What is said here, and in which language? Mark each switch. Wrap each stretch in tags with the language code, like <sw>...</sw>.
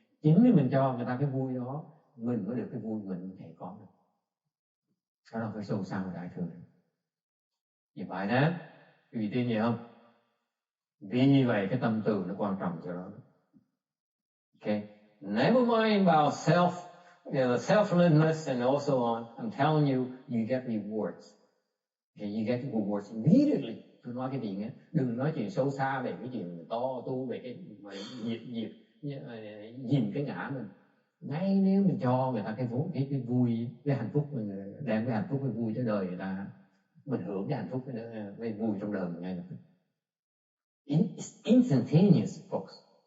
<vi>Chính vì mình cho người ta cái vui đó, mình mới được cái vui mình có thể có được. Đó là cái sâu xa của đại thừa. Vì vậy đó, quý vị tin gì không? Vì vậy cái tâm từ nó quan trọng cho đó. Okay,</vi> <en>never mind about self the selflessness and also on, I'm telling you, you get rewards. Okay, you get rewards immediately.</en> <vi>Tôi nói cái chuyện á, đừng nói chuyện sâu xa về cái chuyện to tu về cái mà nhìn cái ngã mình. Ngay nếu mình cho người ta cái vui, cái hạnh phúc, mình đem cái hạnh phúc, cái vui cho đời người ta, mình hưởng cái hạnh phúc, cái vui trong đời mình ngay lập tức.</vi> <en>It's instantaneous, folks.</en>